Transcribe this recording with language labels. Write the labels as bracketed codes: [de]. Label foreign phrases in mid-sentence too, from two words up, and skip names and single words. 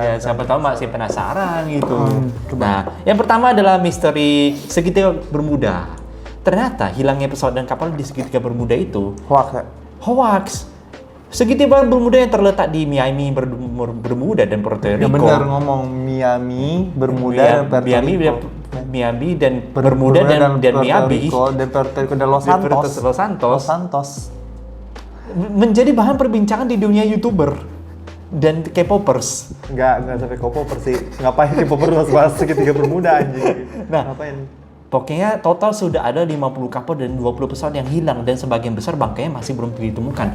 [id] Ya, siapa tahu masih penasaran gitu. Nah, yang pertama adalah misteri segitiga Bermuda. Ternyata hilangnya pesawat dan kapal di segitiga Bermuda itu Hoax ya? hoax. Segitiga Bermuda yang terletak di Miami, Bermuda dan Puerto Rico. Ya benar ngomong Miami, Bermuda, dan Puerto Rico. Miami dan Bermuda dan Puerto Miami Rico, dan Puerto Rico dan Los Santos. Menjadi bahan perbincangan di dunia YouTuber dan K-popers. Enggak sampai K-popper sih. Ngapain K-popper bahas segitiga Bermuda anjing. Nah, ngapain? Pokoknya total sudah ada 50 kapal dan 20 pesawat yang hilang, dan sebagian besar bangkainya masih belum ditemukan.